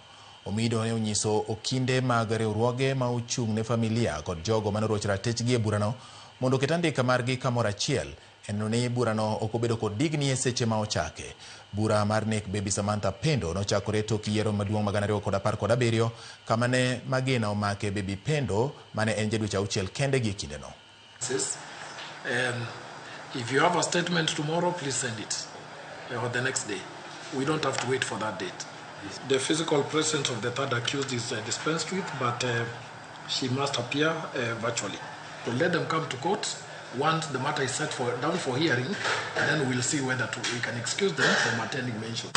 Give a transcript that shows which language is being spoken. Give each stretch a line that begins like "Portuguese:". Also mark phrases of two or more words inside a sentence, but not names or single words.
Luo (Kenya and Tanzania): Omido ne onyiso okinde mag riwruoge ma ochung' ne familia kod jogo manoroch ratechgi e burano mondo oket andika margi kamoro achiel en ni burano ok obedo kod digni e seche ma ochake. Bura mar nek Baby Pendo nochakore tok yiero maduong' ma 2017 kama ne magina omake Baby Pendo mane en jadweche 6 kende gi kindeno.
English: If you have a statement tomorrow, please send it, or the next day. We don't have to wait for that date. The physical presence of the third accused is dispensed with, but she must appear virtually. So let them come to court. Once the matter is set down for hearing, then we'll see whether we can excuse them from attending mention.